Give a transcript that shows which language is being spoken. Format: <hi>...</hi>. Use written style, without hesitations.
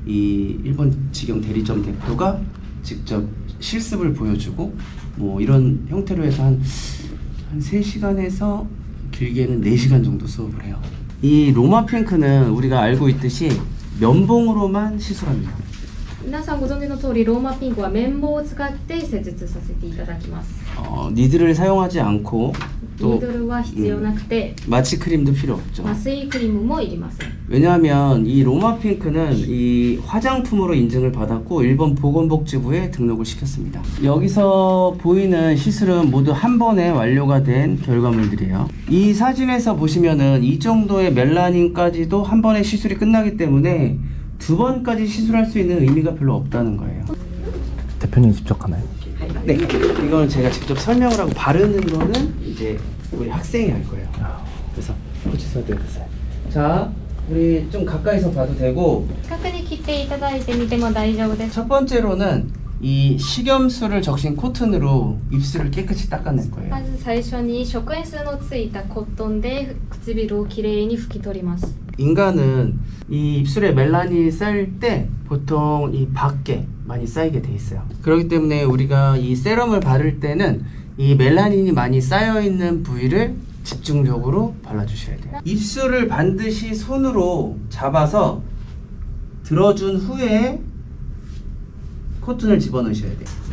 <ko>이 일본 직영 대리점 대표가 직접 실습을 보여주고 뭐 이런 형태로 해서 한 3시간에서 길게는 4시간 정도 수업을 해요. 이 로마핑크는 우리가 알고 있듯이 면봉으로만 시술합니다.</ko> <ja>皆さんご存知の通り、ローマピンクは綿棒を使って施術させていただきます。</ja> <ko>니들을 사용하지 않고</ko> <ja>ニードルは必要なくて、</ja> <ko>마취 크림도 필요 없죠.</ko> <ja>麻酔クリームもいりません。</ja> <ko>왜냐하면 이 로마핑크는 이 화장품으로 인증을 받았고 일본 보건복지부에 등록을 시켰습니다. 여기서 보이는 시술은 모두 한 번에 완료가 된 결과물들이에요. 이 사진에서 보시면은 이 정도의 멜라닌까지도 한 번에 시술이 끝나기 때문에 2번까지 시술할 수 있는 의미가 별로 없다는 거예요. 대표님 직접 하나요? 네, 이거는 제가 직접 설명을 하고 바르는 거는 이제 우리 학생이 할 거예요. 그래서 고치셔도 되세요. 자, 우리 좀 가까이서 봐도 되고,</ko> <ja>近くに切っていただいてみても大丈夫です。</ja> <ko>첫 번째로는 이 식염수를 적신 코튼으로 입술을 깨끗이 닦아낼 거예요.</ko> <ja>まず最初に食塩水のついたコットンで唇をきれいに拭き取ります。</ja> <ko>인간은 이 입술에 멜라닌이 쌓일 때 보통 이 밖에 많이 쌓이게 돼 있어요. 그렇기 때문에 우리가 이 세럼을 바를 때는 이 멜라닌이 많이 쌓여 있는 부위를 집중적으로 발라주셔야 돼요. 입술을 반드시 손으로 잡아서 들어준 후에 코튼을 집어넣으셔야 돼요.</ko>